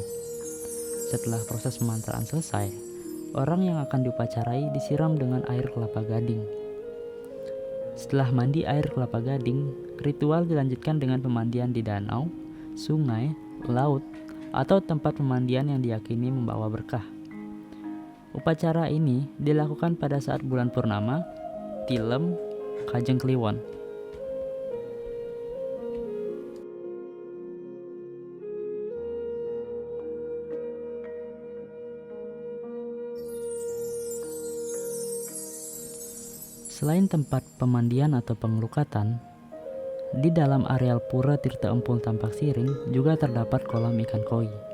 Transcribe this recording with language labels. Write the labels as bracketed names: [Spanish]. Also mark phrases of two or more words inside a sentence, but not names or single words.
[Indonesian] Setelah proses pemantraan selesai, orang yang akan diupacarai disiram dengan air kelapa gading. Setelah mandi air kelapa gading, ritual dilanjutkan dengan pemandian di danau, sungai, laut, atau tempat pemandian yang diyakini membawa berkah. Upacara ini dilakukan pada saat bulan purnama, tilem, Kajeng Kliwon. Selain tempat pemandian atau pengelukatan, di dalam areal Pura Tirta Empul Tampak Siring juga terdapat kolam ikan koi.